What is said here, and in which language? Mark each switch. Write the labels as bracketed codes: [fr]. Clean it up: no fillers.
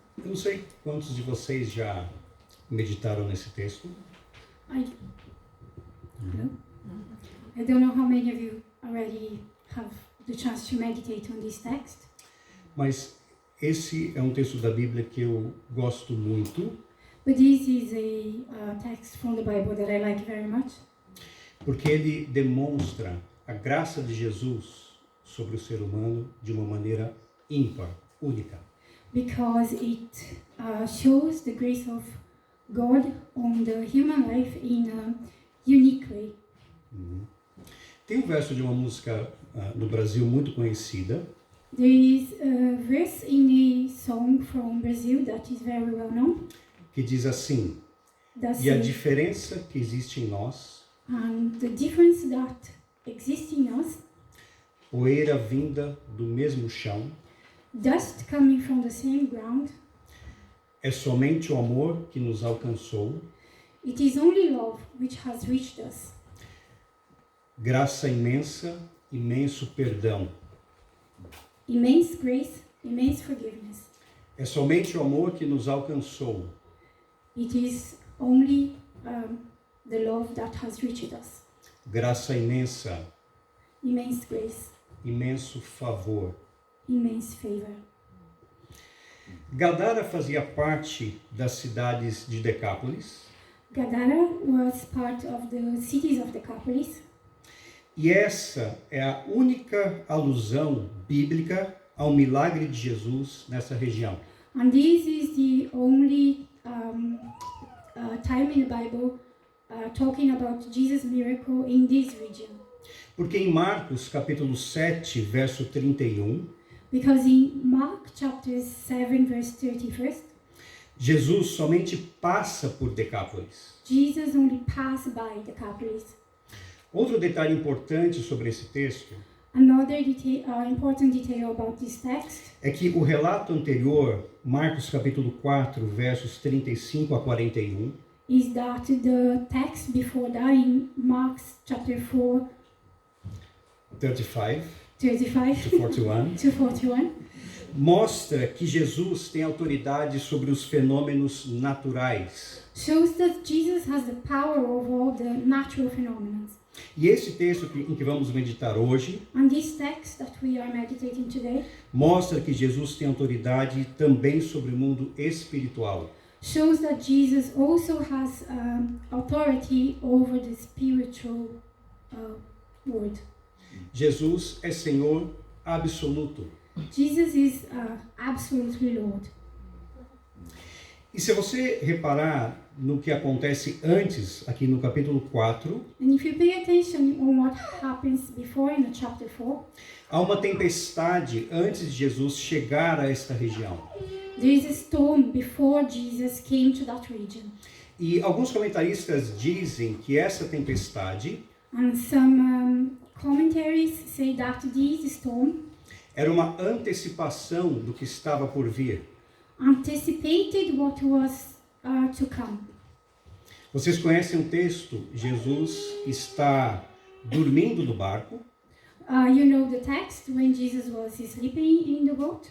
[pt] eu não sei quantos de vocês já meditaram nesse texto. [en] I don't know how many of you already have the chance to meditate on this text, [pt] Mas esse é um texto da Bíblia que eu gosto muito, [en] but this is a text from the Bible that I like very much [pt] porque ele demonstra a graça de Jesus sobre o ser humano de uma maneira ímpar, única. [en] because it shows the grace of God on the human life in a unique way. [pt] Tem um verso de uma música no Brasil muito conhecida, [en] There is a verse in a song from Brazil that is very well known [pt] que diz assim: [en] that [pt] "E a [en] says, [pt] diferença que existe em nós, [en] and the difference that exists in us, [pt] poeira vinda do mesmo chão, [en] dust coming from the same ground, [pt] é somente o amor que nos alcançou, [en] it is only love which has reached us. [pt] graça imensa, imenso perdão. [en] Immense grace, immense forgiveness. [pt] É somente o amor que nos alcançou, [en] It is only the love that has reached us. [pt] graça imensa, [en] Immense grace, [pt] imenso favor." [en] immense favor. [pt] Gadara fazia parte das cidades de Decápolis, [en] Gadara was part of the cities of Decapolis, [pt] e essa é a única alusão bíblica ao milagre de Jesus nessa região. [en] and this is the only time in the Bible talking about Jesus' miracle in this region. [pt] Porque em Marcos, capítulo 7, verso 31, [en] Because in Mark chapter 7 verse 31, [pt] Jesus somente passa por Decápolis. [en] Jesus only passed by Decapolis. [pt] Outro detalhe importante sobre esse texto [en] Another important detail about this text [pt] é que o relato anterior, Marcos capítulo 4, versos 35 a 41, [en] is that the text before that in Mark chapter 4, [pt] 35 [en] 35 to 41, to 41, [pt] mostra que Jesus tem autoridade sobre os fenômenos naturais. [en] shows that Jesus has the power over all the natural phenomena. [pt] E esse texto em que vamos meditar hoje [en] And this text that we are meditating today [pt] mostra que Jesus tem autoridade também sobre o mundo espiritual. [en] shows that Jesus also has authority over the spiritual world. [pt] Jesus é Senhor absoluto. [en] Jesus is absolutely Lord. [pt] E se você reparar no que acontece antes, aqui no capítulo 4, [en] And if you pay attention on what happens before in the chapter 4, [pt] há uma tempestade antes de Jesus chegar a esta região. [en] there is a storm before Jesus came to that region. [pt] E alguns comentaristas dizem que essa tempestade [en] And some commentaries say that this storm [pt] era uma antecipação do que estava por vir. [en] anticipated what was to come. [pt] Vocês conhecem o texto? Jesus está dormindo no barco, [en] You know the text when Jesus was sleeping in the boat,